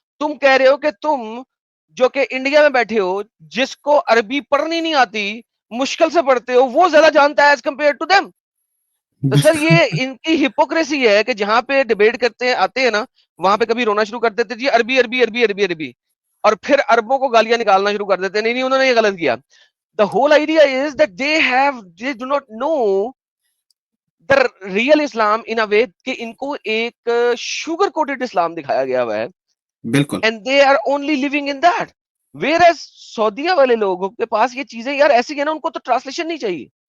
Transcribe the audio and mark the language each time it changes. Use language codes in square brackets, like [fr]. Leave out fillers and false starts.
[ur] تم کہہ رہے ہو کہ تم جو کہ انڈیا میں بیٹھے ہو, جس کو عربی پڑھنی نہیں آتی, مشکل سے پڑھتے ہو, وہ زیادہ جانتا ہے [en] As compared to them. [ur] تو سر یہ ان کی ہپوکریسی ہے کہ جہاں پہ ڈیبیٹ کرتے آتے ہیں نا, وہاں پہ کبھی رونا شروع کر دیتے جی عربی عربی عربی عربی عربی, اور پھر عربوں کو گالیاں نکالنا شروع کر دیتے, نہیں نہیں انہوں نے یہ غلط کیا. [en] The whole idea is that they do not know the real Islam in a way [ur] کہ ان کو ایک شوگر کوٹڈ اسلام دکھایا گیا ہوا ہے, بالکل [en] and they are only living in that. [ur] Whereas سعودیہ والے لوگوں کے پاس یہ چیزیں یار ایسی ہیں نا, ان کو تو ٹرانسلیشن نہیں چاہیے.